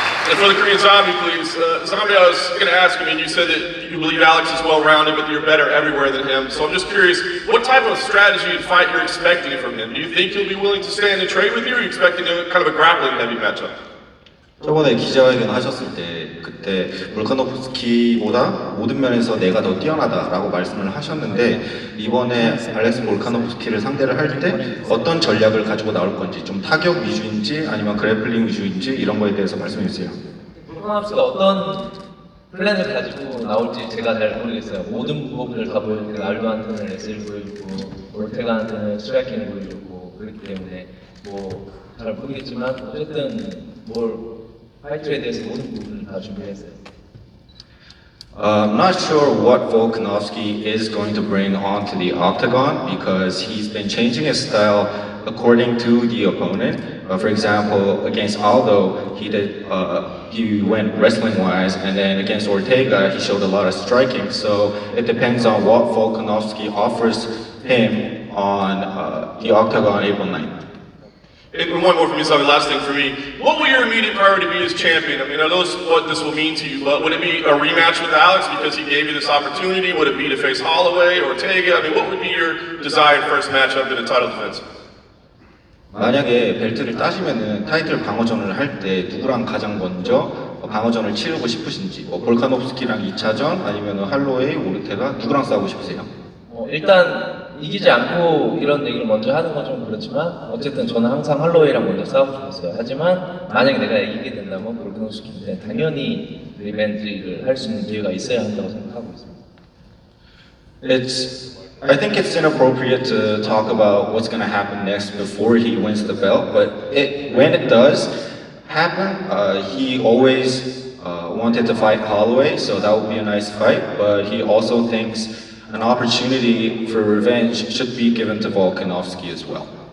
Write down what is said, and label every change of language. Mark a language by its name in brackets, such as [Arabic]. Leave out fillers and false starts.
[English] And for the Korean Zombie, please. Zombie, I was going to ask you, I mean, you said that you believe Alex is well-rounded, but you're better everywhere than him. So I'm just curious, what type of strategy and fight you're expecting from him? Do you think he'll be willing to stand and trade with you, or are you expecting kind of a grappling heavy matchup? [Korean] 저번에 기자회견 하셨을 때 그때 볼카노프스키보다 모든 면에서 내가 더 뛰어나다라고 말씀을 하셨는데, 이번에 알렉스 볼카노프스키를 상대를 할 때 어떤 전략을 가지고 나올 건지, 좀 타격 위주인지 아니면 그래플링 위주인지 이런 거에 대해서 말씀해 주세요. 볼카노프스키가 어떤 플랜을 가지고 나올지 제가 잘 모르겠어요. 모든 부분을 다 보여주고, 알도한테는 S를 보여주고, 올테가한테는 스트라이킹을 보여주고, 그렇기 때문에 뭐 잘 모르겠지만 어쨌든 파이트에 대해서 모든 부분을 다 준비했어요. [English] I'm not sure what Volkanovski is going to bring onto the octagon, because he's been changing his style according to the opponent. For example, against Aldo, he went wrestling-wise, and then against Ortega, he showed a lot of striking. So it depends on what Volkanovski offers him on the octagon April 9th. And one more from you, Zombie, last thing for me. What will your immediate priority be as champion? I mean, I know what this will mean to you, but would it be a rematch with Alex because he gave you this opportunity? Would it be to face Holloway or Ortega? I mean, what would be your desired first matchup in a title defense? [Korean] 만약에 벨트를 따시면은 타이틀 방어전을 할 때 누구랑 가장 먼저 방어전을 치르고 싶으신지, 볼카노프스키랑 2차전 아니면 할로웨이, 오르테가 누구랑 싸우고 싶으세요? 일단 이기지 않고 이런 얘기를 먼저 하는 건 좀 그렇지만, 어쨌든 저는 항상 할로웨이랑 먼저 싸우고 싶었어요. 하지만 만약에 내가 이기게 된다면 볼카노프스키한테 당연히 리벤지를 할 수 있는 기회가 있어야 한다고 생각하고 있습니다. [English] I think it's inappropriate to talk about what's going to happen next before he wins the belt, but when it does happen, he always wanted to fight Holloway, so that would be a nice fight, but he also thinks an opportunity for revenge should be given to Volkanovski as well.